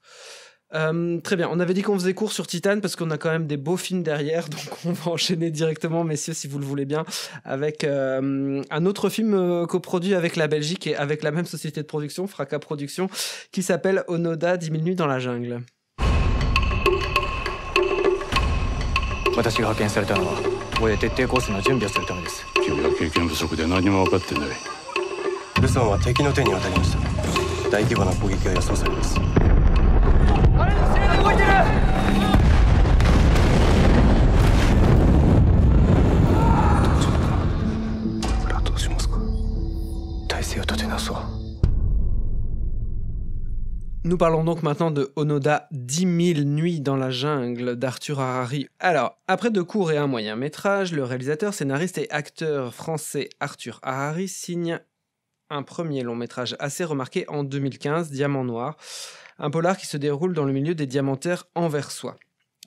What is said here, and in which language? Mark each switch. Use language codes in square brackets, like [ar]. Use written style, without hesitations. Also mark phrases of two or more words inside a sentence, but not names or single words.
[fr] Très bien, on avait dit qu'on faisait court sur Titane parce qu'on a quand même des beaux films derrière, donc on va enchaîner directement, messieurs, si vous le voulez bien, avec un autre film coproduit avec la Belgique et avec la même société de production, Fracas Productions, qui s'appelle Onoda, 10 000 nuits dans la jungle. [ja] 私が派遣されたのは親徹底抗戦の準備をするためです。君は経験不足で何も分かってない。ルソンは敵の手に渡りました。大規模な攻撃が予想されます。あれのせいで動いてる。これからどうしますか。体勢を立て直そう。 [fr] Nous parlons donc maintenant de Onoda, 10 000 nuits dans la jungle d'Arthur Harari. Alors, après 2 courts et un moyen métrage, le réalisateur, scénariste et acteur français Arthur Harari signe un premier long métrage assez remarqué en 2015, Diamant Noir, un polar qui se déroule dans le milieu des diamantaires anversois.